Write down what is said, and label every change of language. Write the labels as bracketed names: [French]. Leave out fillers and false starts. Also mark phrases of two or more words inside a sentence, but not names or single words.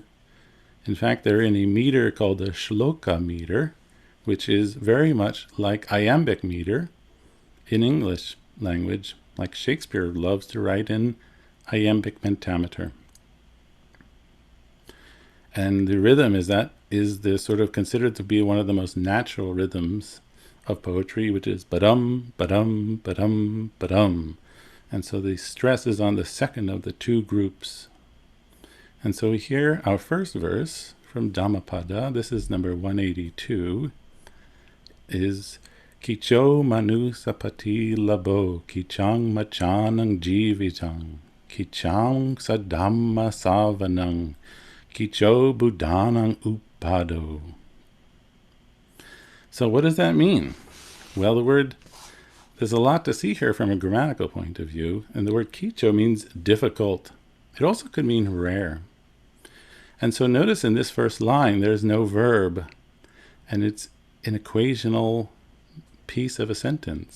[English] In fact, they're in a meter called the shloka meter, which is very much like iambic meter in English language, like Shakespeare loves to write in iambic pentameter. And the rhythm is the sort of considered to be one of the most natural rhythms of poetry, which is ba-dum, ba-dum, ba-dum, ba-dum. And so the stress is on the second of the two groups. And so we hear our first verse from Dhammapada, this is number 182, is [Pali] Kicho manu sapati labo, kichang machanang jivitang, kichang sadhamma savanang, kicho buddhanang upado. [English] So what does that mean? Well, there's a lot to see here from a grammatical point of view, and the word kicho means difficult. It also could mean rare. And so notice in this first line, there's no verb, and it's an equational piece of a sentence.